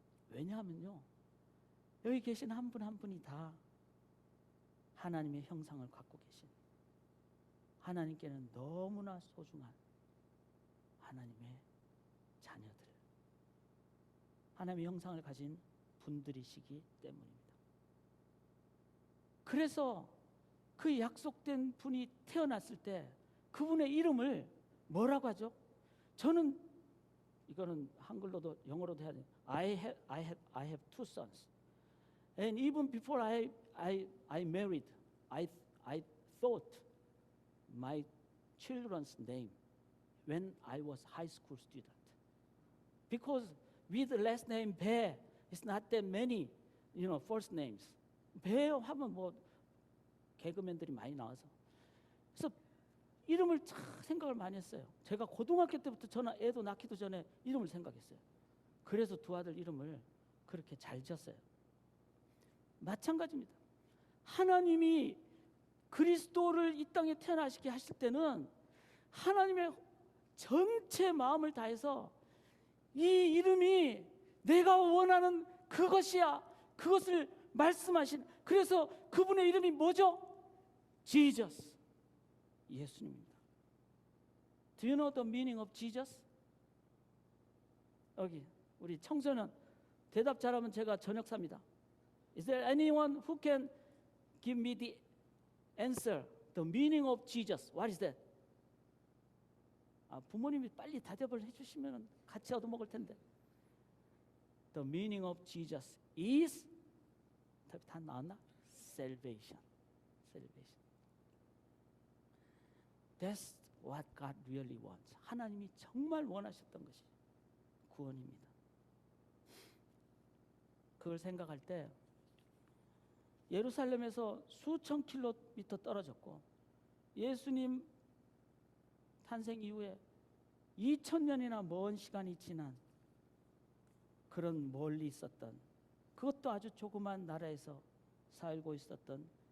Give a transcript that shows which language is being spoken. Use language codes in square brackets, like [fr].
[ko] 왜냐하면요, 여기 계신 한 분 한 분이 다 하나님의 형상을 갖고 계신, 하나님께는 너무나 소중한 하나님의 자녀들, 하나님의 형상을 가진 분들이시기 때문입니다. 그래서 그 약속된 분이 태어났을 때 그분의 이름을 뭐라고 하죠? 저는 이거는 한글로도 영어로도 해야 돼요. [en] I have two sons. And even before I married, I thought my children's name when I was high school student. Because with the last name 배, it's not that many, first names. [ko] 배 하면 뭐 개그맨들이 많이 나와서. 그래서 이름을 참 생각을 많이 했어요. 제가 고등학교 때부터 저는 애도 낳기도 전에 이름을 생각했어요. 그래서 두 아들 이름을 그렇게 잘 지었어요. 마찬가지입니다. 하나님이 그리스도를 이 땅에 태어나시게 하실 때는 하나님의 전체 마음을 다해서 이 이름이 내가 원하는 그것이야, 그것을 말씀하신, 그래서 그분의 이름이 뭐죠? Jesus, 예수님입니다. [en] Do you know the meaning of Jesus? [ko] 여기 우리 청소년 대답 잘하면 제가 저녁 삽니다. [en] Is there anyone who can give me the answer, the meaning of Jesus? What is that? [ko] 부모님이 빨리 대답을 해주시면 같이 얻어먹을 텐데. [en] The meaning of Jesus is, [ko] 다 나왔나? [en] Salvation. Salvation. That's what God really wants. [ko] 하나님이 정말 원하셨던 것이 구원입니다. 그걸 생각할 때 예루살렘에서 수천 킬로미터 떨어졌고 예수님 탄생 이후에 2000년이나 먼 시간이 지난 그런 멀리 있었던, 그것도 아주 조그만 나라에서 살고 있었던